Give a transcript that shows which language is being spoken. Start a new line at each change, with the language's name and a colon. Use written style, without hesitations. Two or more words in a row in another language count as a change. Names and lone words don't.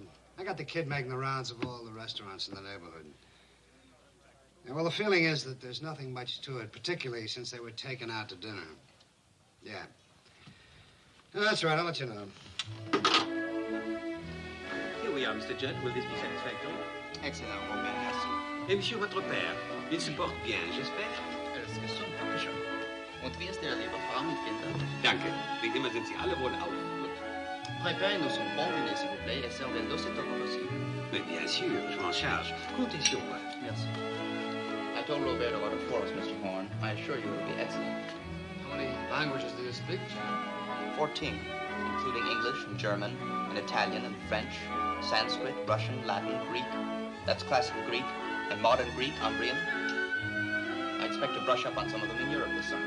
English: I got the kid making the rounds of all the restaurants in the neighborhood. Yeah, well, the feeling is that there's nothing much to it, particularly since they were taken out to dinner. Yeah. No, that's right. I'll let you know. Here we are, Mr. Judd. Will this be satisfactory? Excellent,
French: Robert. Merci. Et monsieur, votre père, il se porte bien, j'espère?
German: Und wie ist der liebe Frau mit Kindern? Danke. Wie immer sind Sie alle wohlauf.
French: Préparez-nous son bon dîner, s'il vous plaît, et servez-le aussitôt que possible. Mais bien sûr, je m'en charge. Comptez sur moi. Merci.
English: I told Robert about it for us, Mr. Horn. I assure you it will be excellent. How many languages do you speak, John? 14, including English and German, and Italian and French, Sanskrit, Russian, Latin, Greek. That's classical Greek, and modern Greek, Umbrian. I expect to brush up on some of them in Europe this summer.